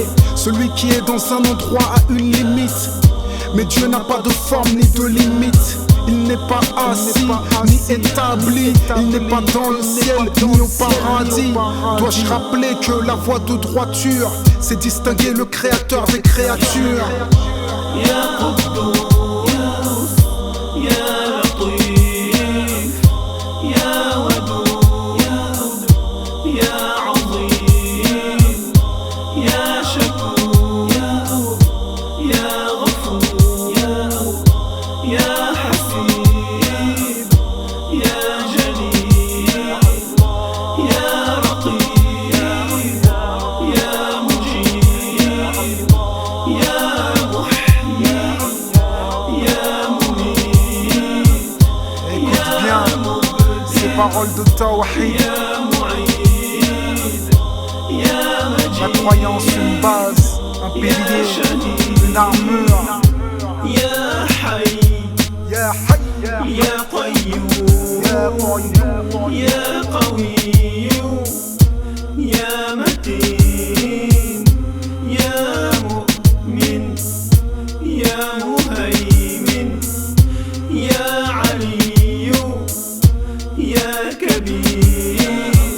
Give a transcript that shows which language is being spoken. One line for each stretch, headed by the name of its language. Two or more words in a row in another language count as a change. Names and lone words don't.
French: Celui qui est dans un endroit a une limite, mais Dieu n'a pas de forme ni de limite. Il n'est pas assis, ni établi. Il n'est pas dans le ciel, ni au paradis. Dois-je rappeler que la voie de droiture, c'est distinguer le créateur des créatures.
Arabic: يا قدوس، يا لطيف، يا ودود، يا عظيم، يا شكور, يا غفور، يا حسيب، يا جليل، يا رقيب، يا مجيب، يا
French: Écoute bien ces paroles de Tawhid. La croyance, une base, un pilier, une armure.
Arabic: يا حي, يا حي, يا قيوم, يا قيوم, يا قوي، يا متين، يا مؤمن، يا مهيمن، يا علي، يا كبير,